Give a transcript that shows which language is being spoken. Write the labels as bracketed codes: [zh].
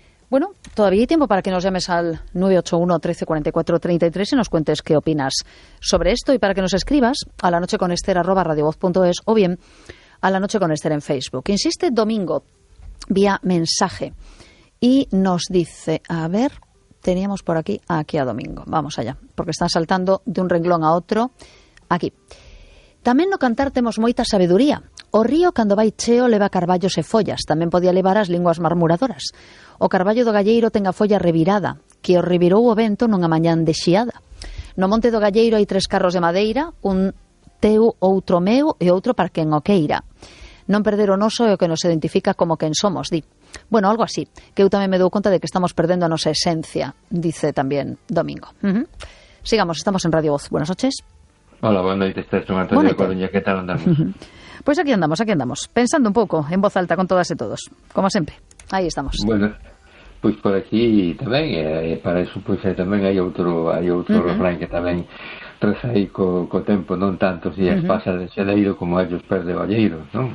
[es] Bueno, todavía hay tiempo para que nos llames al 981-1344-33 y nos cuentes qué opinas sobre esto y para que nos escribas a lanocheconester@radiovoz.es o bien a lanocheconester en Facebook. Insiste domingo vía mensaje Y nos dice, a ver, teníamos por aquí, aquí a Domingo. Vamos allá, porque están saltando de un renglón a otro. Aquí. [gl] Tamén no cantar temos moita sabeduría. O río, cando vai cheo, leva carballos e follas. Tamén podía levar as linguas marmuradoras. O carballo do galleiro ten a folla revirada, que o revirou o vento nunha mañán de xiada. No monte do galleiro hai tres carros de madeira, un teu, outro meu e outro para quen o queira. Non perder o noso é o que nos identifica como quen somos, di. Bueno, algo así, que eu tamén me dou conta de que estamos perdendo a nosa esencia, dice tamén Domingo. [es] Sigamos, estamos en Radio Voz. Buenas noches. Hola, buenas noches. Estás con Antonio de Coruña. ¿Qué tal andamos? Pues aquí andamos, aquí andamos. Pensando un poco, en voz alta, con todas y todos. Como siempre. Ahí estamos. Bueno, pues por aquí también, para eso pues también hay otro refrán que también reza ahí [gl] co tempo, non tanto si días pasa de xeleiro como ellos perde valleiro, non?